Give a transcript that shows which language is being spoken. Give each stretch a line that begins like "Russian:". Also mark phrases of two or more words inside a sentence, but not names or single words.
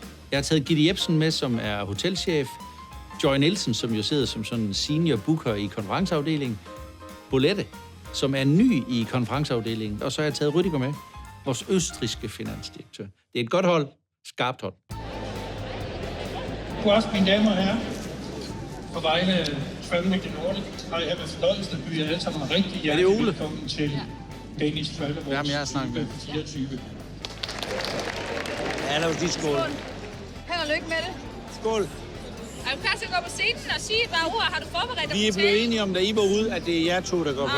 Danish: Jeg har taget Gitte Jebsen med, som er hotelchef. Joy Nielsen, som jo sidder som sådan en senior booker i konferenceafdelingen. Bolette, som er ny i konferenceafdelingen. Og så har jeg taget Rüdiger med, vores østrigske finansdirektør. Det er et godt hold, skarpt hold. God aften, mine damer og herrer. På vegne af Travel with the Nordic har jeg med fornøjelsen at byde jer alle sammen rigtig hjertelig velkommen til Danish Travel Awards. Jamen, jeg har snakket med 24. Ja, lad os lige skål. Held og lykke med det. Skål. Er du klar til at gå på scenen og sige et par ord? Har du forberedt dig? Vi er blevet enige om, da I var ude, at det er jer to, der går på.